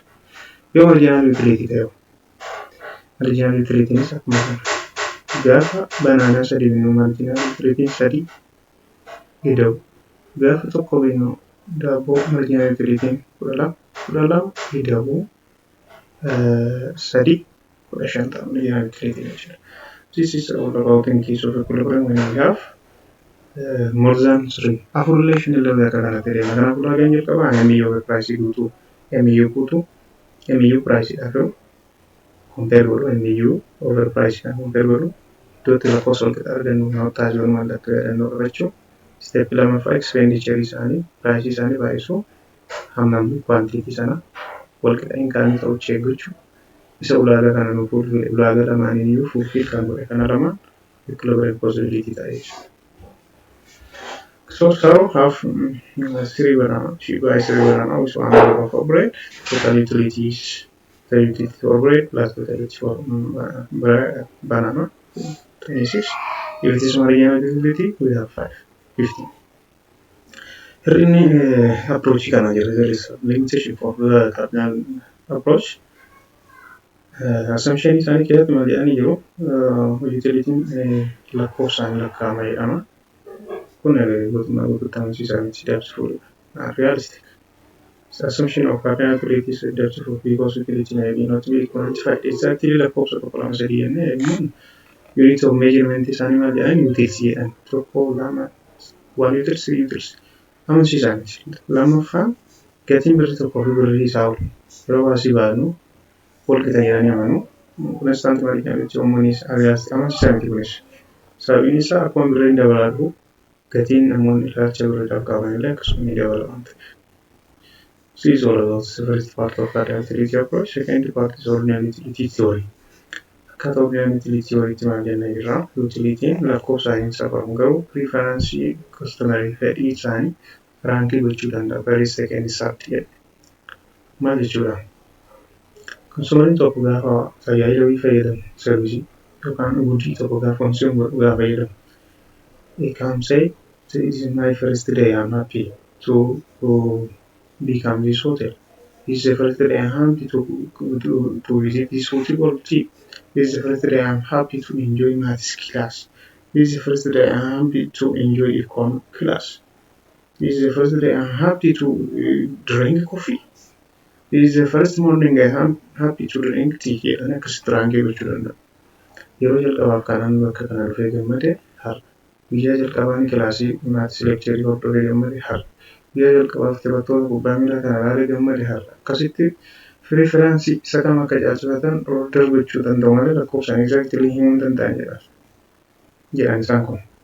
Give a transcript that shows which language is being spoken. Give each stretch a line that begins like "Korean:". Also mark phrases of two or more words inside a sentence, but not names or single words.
Oromo: Yoo
English: marginal utility
Oromo: ta'e
English: marginal utilitynis
Oromo: akkuma kana gaafa banaanaa 3 binnu
English: marginal utility
Oromo: 3 ida'u. Gaafa tokko binnu daabboo
English: marginal utility
Oromo: 12 ida'u 3 15 ta'a
English: marginal utility
Oromo: jechuudha.
English: This is all about in case of equilibrium when we have more than 3.
Oromo: Afur relation illee akka kanatti deema. Kanaafuu ragaan jalqabaa
English: MU over price
Oromo: guutuu MU price dhaaf compare godhu
English: MU over price
Oromo: kan compare godhu iddootti lakkoofsa wal qixa argannu taasisuun mallattoo yaadannoo qabachuu. Step lammaffaa expenditure isaanii price isaanii baay'isuu hammam quantity sana wal qixa inkaamii ta'uu eeggachuu. Isa ulaagaa kana nuuf ulaagaa lamaaniin iyyuu fulfill kan godhe kana lamaan
English: equilibrium possibility
Oromo: ta'e jechuudha.
English: So have 3 banana. She buys 3 banana with 1 loaf of bread. Total utility is the utility for bread plus the utility for banana 26. If it is marginal utility, we have 15.
Oromo: Hir'inni approachii kana jira.
English: There is limitation of the cardinal approach.
Oromo: Assumption isaanii keessatti maal jedhanii jiru? Utilitiin lakkoofsaan lakkaa'ama jedhama. Kun guutummaa guutuutti amansiisaa miti doubtful.
English: Realistic. Assumption of cardinal probability is doubtful because utility may be not be quantified exactly
Oromo: lakkoofsa tokko lama sadii jennee
English: unit of measurement
Oromo: isaanii maal jedhanii utils jedhan tokko lama 1 utils 3 utils. Amansiisaa miti. Lammaffaan gatiin birrii tokkoo fi birrii isaa ol yeroo baasii baanu wal qixa jedhanii amanu. Kunis mathemaatikii uummanis amansiisaa miti kunis. Sababiin isaa akkuma birriin dabalatu gatiin namoonni ilaalcha birriidhaaf qaban illee akkasuma ni dabala waan ta'eef.
English: This is all about the first part of cardinal utility approach. Second part is ordinary utility theory.
Oromo: Akkaataa
English: ordinary utility theory
Oromo: itti maal jennee jirra? Utilitiin lakkoofsaan safamu garuu preferencii customerii fedhii isaanii raankii gochuu danda'a.
English: First, second, third
Oromo: jedhe. Maal jechuudha? Konsumeriin tokko gaafa tajaajila wayii fayyadamu servisii yookaan hojii tokko gaafa gaafa fayyadamu.
English: He can say, this is my first day, I'm happy to become this hotel. This is the first day I'm happy to visit this hotel or tea. This is the first day I'm happy to enjoy maths class. This is the first day I'm happy to enjoy econ class. This is the first day I'm happy to drink coffee. This is the first morning I'm happy to drink tea.
Oromo: Jedhanii akkasitti raankii gochuu danda'a. Yeroo jalqabaaf kanaan bakka kana dhufee gammade har'a. Guyyaa jalqabaan kilaasii maatis leekcharii hordofee gammade har'a. Guyyaa jalqabaaf taphattoota kubbaa miilaa kana ilaalee gammade har'a. Akkasitti preferencii isa kam akka caalchifatan order gochuu danda'u malee lakkoofsaan exactly himuu hin danda'an jedhan isaan kun.